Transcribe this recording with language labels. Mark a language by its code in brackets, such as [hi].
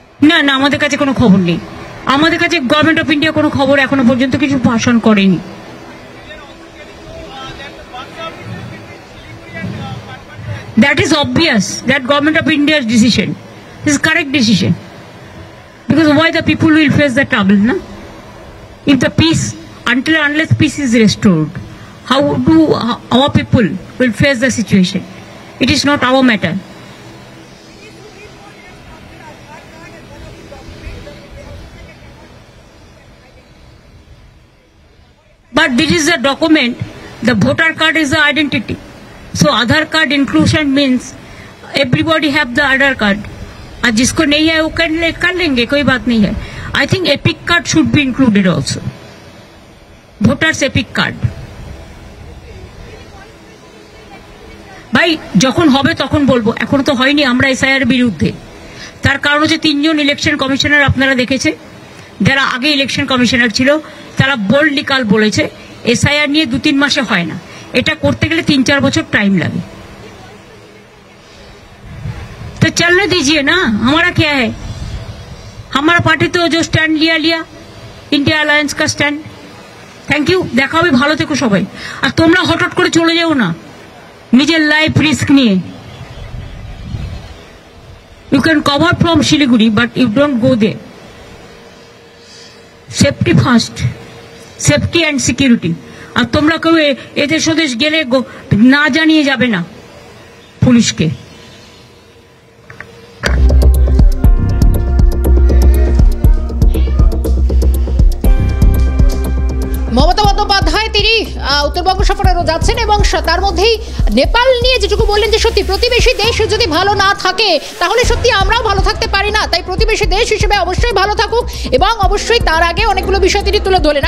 [bn] না না, আমাদের কাছে কোনো খবর নেই। আমাদের কাছে গভর্নমেন্ট অফ ইন্ডিয়া কোনো খবর এখনো পর্যন্ত কিছু ভাষণ করেনি। [en] That is obvious that government of India's decision is correct decision, because why the people will face the trouble, na? If the peace, unless peace is restored, how do our people will face the situation? It is not our matter. But this is a document. The voter card is the identity. So Aadhaar card inclusion means everybody have the Aadhaar card. [hi] और जिसको नहीं है वो कर लेंगे, कोई बात नहीं है. [en] I think epic card should be included also. Voters epic card. [bn] ভাই যখন হবে তখন বলবো, এখন তো হয়নি। আমরা এসআইআর বিরুদ্ধে, তার কারণ হচ্ছে 3 জন ইলেকশন কমিশনার আপনারা দেখেছে, যারা আগে ইলেকশন কমিশনার ছিল, তারা বোল্ডলি কাল বলেছে এসআইআর নিয়ে 2-3 মাসে হয় না, এটা করতে গেলে 3-4 বছর [hi] टाइम लगे। तो चलने दीजिए ना, हमारा क्या है? हमारा पार्टी तो जो स्टैंड लिया इंडिया अलायंस का स्टैंड। थैंक यू, देखा [bn] হবে, ভালো থেকো সবাই। আর তোমরা হঠাৎ করে চলে যাও না নিজের লাইফ রিস্ক নিয়ে। [en] You can cover from Shiliguri but you don't go there. Safety first, safety and security. [bn] আর তোমরা কেউ এদেশ ওদেশ গেলে না জানিয়ে যাবে না পুলিশকে। মমতা বন্দ্যোপাধ্যায় তিনি উত্তরবঙ্গ সফরেও যাচ্ছেন এবং তার মধ্যেই নেপাল নিয়ে যেটুকু বললেন যে সত্যি প্রতিবেশী দেশ যদি ভালো না থাকে তাহলে সত্যি আমরাও ভালো থাকতে পারি না, তাই প্রতিবেশী দেশ হিসেবে অবশ্যই ভালো থাকুক এবং অবশ্যই তার আগে অনেকগুলো বিষয় তিনি তুলে ধরলেন।